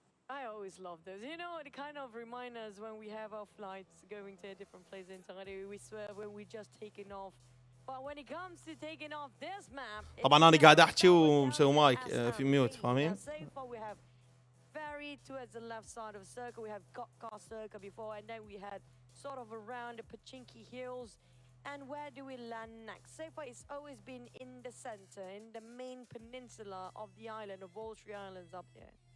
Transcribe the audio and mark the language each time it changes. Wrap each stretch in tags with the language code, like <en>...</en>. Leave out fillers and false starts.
<en>I always love those. You know, it kind of reminds us when we have our flights going to a different place entirely. We swear when we just taking off. But when it comes to taking off this map,</en> <ar>طبعا انا قاعد احكي ومسوي مايك في ميوت فاهمين؟</ar> <en>So far we have very towards the left side of the circle. We have got circle before, and then we had sort of around the Pachinki Hills. And where do we land next? So far it's always been in the center, in the main peninsula of the island of all three islands up there.</en>